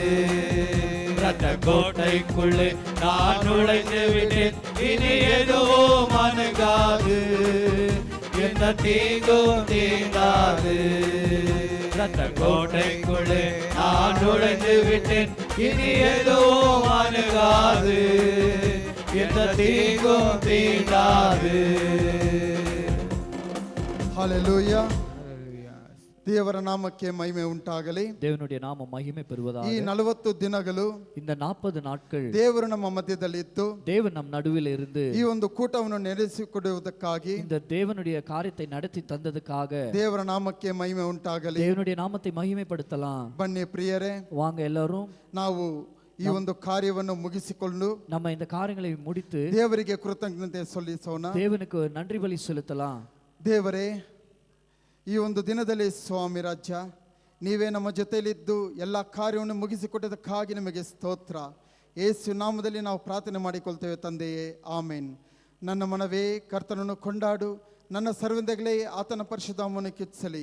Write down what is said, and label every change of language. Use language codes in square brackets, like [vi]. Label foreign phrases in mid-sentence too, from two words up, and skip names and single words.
[ta] ரத்த கோட்டைக்குள்ளே நான் நுழைந்து விட்டேன், இனி எதுவும் அணுகாது. என்ன தீங்கும் தீண்டாது. ரத்த கோட்டைக்குள்ளே நான் நுழைந்து விட்டேன், இனி எதுவும் அணுகாது. என்ன தீங்கும் தீண்டாது. [kn] ಹಲ್ಲೆಲೂಯಾ. ದೇವರ ನಾಮಕ್ಕೆ ಮಹಿಮೆ ಉಂಟಾಗಲಿ. [ta] தேவனுடைய நாமம் மகிமை பெறுவதாக. [kn] ಈ 40 ದಿನಗಳು [ta] இந்த 40 நாட்கள் [kn] ದೇವರು ನಮ್ಮ ಮಧ್ಯದಲ್ಲಿ ಇದ್ದು [ta] தேவன் நம் நடுவில் இருந்து [kn] ಈ ಒಂದು ಕೂಟವನ್ನು ನಡೆಸಿಕೊಡುವುದಕ್ಕಾಗಿ [ta] இந்த தேவனுடைய காரியத்தை நடத்தி தந்ததுக்காக [kn] ದೇವರ ನಾಮಕ್ಕೆ ಮಹಿಮೆ ಉಂಟಾಗಲಿ. [ta] தேவனுடைய நாமத்தை மகிமைப்படுத்தலாம். [kn] ಬನ್ನಿ ಪ್ರಿಯರೇ, [ta] வாங்க எல்லாரும் [kn] ನಾವು ಈ ಒಂದು ಕಾರ್ಯವನ್ನು ಮುಗಿಸಿಕೊಂಡು [ta] நம்ம இந்த காரியங்களை முடித்து [kn] ದೇವರಿಗೆ ಕೃತಜ್ಞತೆ ಸಲ್ಲಿಸೋಣ. [ta] தேவனுக்கு நன்றி பலி செலுத்தலாம். [kn] ದೇವರೇ, ಈ ಒಂದು ದಿನದಲ್ಲಿ ಸ್ವಾಮಿ ರಾಜ್ಯ ನೀವೇ ನಮ್ಮ ಜೊತೆಯಲ್ಲಿದ್ದು ಎಲ್ಲ ಕಾರ್ಯವನ್ನು ಮುಗಿಸಿಕೊಟ್ಟದಕ್ಕಾಗಿ ನಿಮಗೆ ಸ್ತೋತ್ರ. ಯೇಸು ನಾಮದಲ್ಲಿ ನಾವು ಪ್ರಾರ್ಥನೆ ಮಾಡಿಕೊಳ್ತೇವೆ ತಂದೆಯೇ, ಆಮೇನ್. ನನ್ನ ಮನವೇ ಕರ್ತನನ್ನು ಕೊಂಡಾಡು, ನನ್ನ ಸರ್ವಂದಗಳೇ ಆತನ ಪರಿಶುದ್ಧವನ್ನು ಕಿಚ್ಚಲಿ.